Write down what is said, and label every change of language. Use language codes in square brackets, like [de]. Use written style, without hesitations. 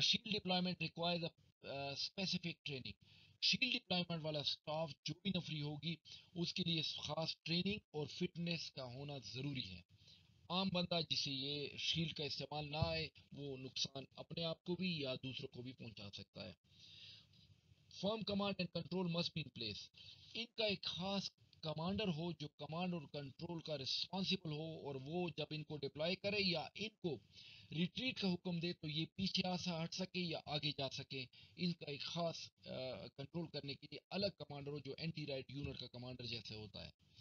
[en] Shield deployment requires specific training. [ur] Shield deployment والا staff جو بھی نفری ہوگی اس کے لیے خاص ٹریننگ اور فٹنس کا ہونا ضروری ہے. عام بندہ جسے یہ شیلڈ کا استعمال نہ آئے وہ نقصان اپنے آپ کو بھی یا دوسروں کو بھی پہنچا سکتا ہے. [en] Firm command and control must be in place. [ur] ان کا ایک خاص کمانڈر ہو جو کمانڈ اور کنٹرول کا رسپانسبل ہو اور وہ جب ان کو ڈپلائی کرے یا ان کو ریٹریٹ کا حکم دے تو یہ پیچھے ہٹ سکے یا آگے جا سکے. ان کا ایک خاص کنٹرول کرنے کے لیے الگ کمانڈر ہو جو اینٹی رائٹ یونٹ کا کمانڈر جیسے ہوتا ہے.